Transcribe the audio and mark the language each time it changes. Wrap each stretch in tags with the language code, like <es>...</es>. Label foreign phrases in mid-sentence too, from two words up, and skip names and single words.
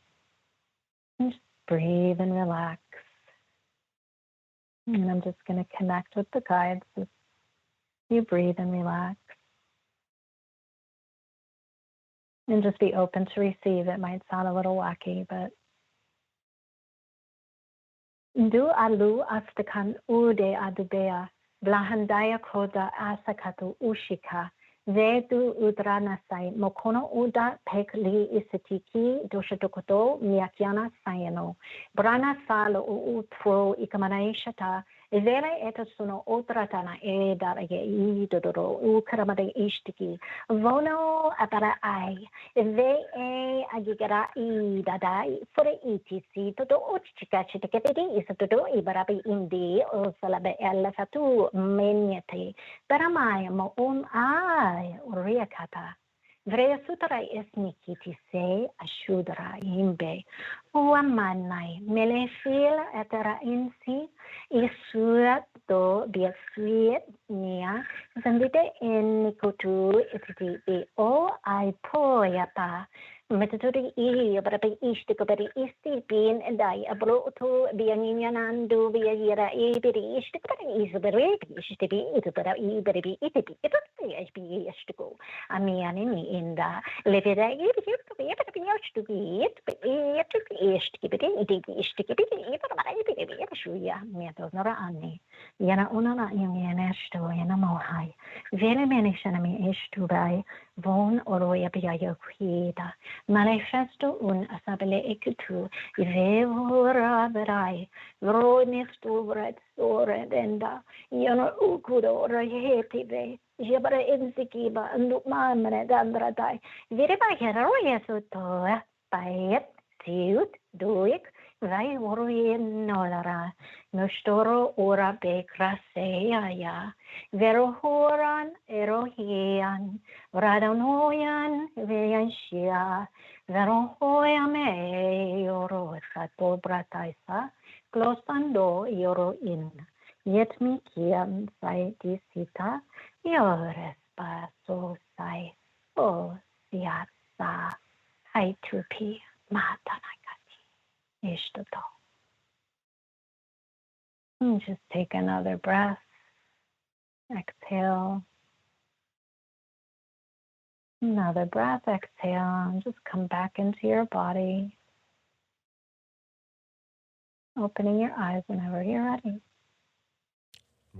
<en>And just breathe and relax. And I'm just going to connect with the guides as you breathe and relax. And just be open to receive. It might sound a little wacky, but Du alu astakan ude adubea, blahandaya koda asakatu ushika, vedu udranasai, mokono uda pekli isitiki, doshadokoto, miakiana sayano, brana salo utro ikamanaishata, Vele eta sono otratana e darage I dodoro ukramade ishtiki vono apara ai ve e agigara I dadai for etc todo ochika chitaketi is todo ibarabi indi o salabe ella fatu menyete paramaya mo ai riakata Vrea sutra esnikiti se ashudra imbe uamanai melefil etera insi isuat do biasuit nia zambite enikotu ititi o ai poyapa metodori I barabi istiko bari isti pin dai abro to bianginya nandu biayira I beri istiko bari isbere istibi itbara I beri itibi itibi istiko amiani ni inda levera istiki shuya mieto nora ani yana unana yana sto yana mohai vele menishana mi estubai von oroya biaya kuida manifesto un asabele ekutu vevora verai vronistu vret sore denda yana ukudo rahetibe jebara insikiba nukma mene dandradai vireba heroya soto payet tiut duik vai voroyen nolara nostoro ora bekraseya ya verohoran erohian radanoyan veyanshia verohoya me yoro sato brataisa glosando yoro in yet mi kiam sai disita yores paso sai o siasa hai tupi matanakati ishtato. And just take another breath. Exhale. Another breath. Exhale. And just come back into your body. Opening your eyes whenever you're ready.</en>